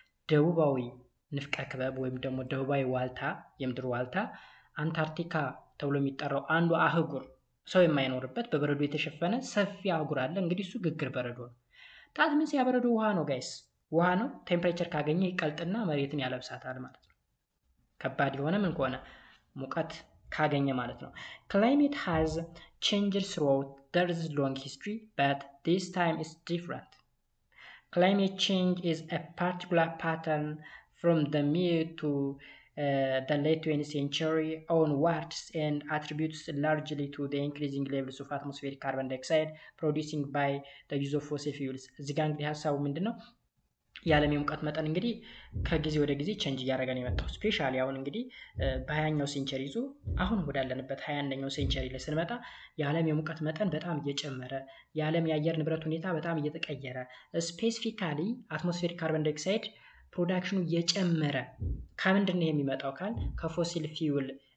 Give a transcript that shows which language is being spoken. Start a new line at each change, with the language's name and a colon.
Amharic: ደቡባዊ ንፍቀ ክበብ ወይም ደግሞ ደቡባዊ ዋልታ የምድር ዋልታ አንታርክቲካ ተብሎ የሚጠራው አንዱ አህጉር ሰው የማይኖርበት በበረዶ የተሸፈነ ሰፊ አህጉር አለ። እንግዲህ እሱ ግግር በረዶ ነው። ታትምስ ያ በረዶ ውሃ ነው ጋይስ፣ ውሃ ነው። ቴምፕሬቸር ካገኘ ይቀልጥና መሬትን ያለብሳታል ማለት ነው። ከባድ የሆነ ምን ከሆነ ሙቀት ካገኘ ማለት ነው።
English: Climate has changed throughout the Earth's long history, but this time is different. Climate change is a particular pattern from the mid to the late 20th century onwards and attributes largely to the increasing levels of atmospheric carbon dioxide producing by the use of fossil fuels.
Amharic: እዚህ ጋር እንግዲህ ሀሳቡ ምንድነው? የዓለም የሙቀት መጠን እንግዲህ ከጊዜ ወደ ጊዜ ቼንጅ እያደረገ ነው የመጣው። ስፔሻሊ አሁን እንግዲህ በ20ኛው ሴንቸሪ ይዞ አሁን ወዳለንበት 21ኛው ሴንቸሪ ላይ ስንመጣ የዓለም የሙቀት መጠን በጣም እየጨመረ የዓለም የአየር ንብረት ሁኔታ በጣም እየተቀየረ ስፔሲፊካሊ አትሞስፌሪክ ካርበን ዳይኦክሳይድ ፕሮዳክሽኑ እየጨመረ ከምንድን ነው የሚመጣው ካል ከፎሲል ፊውል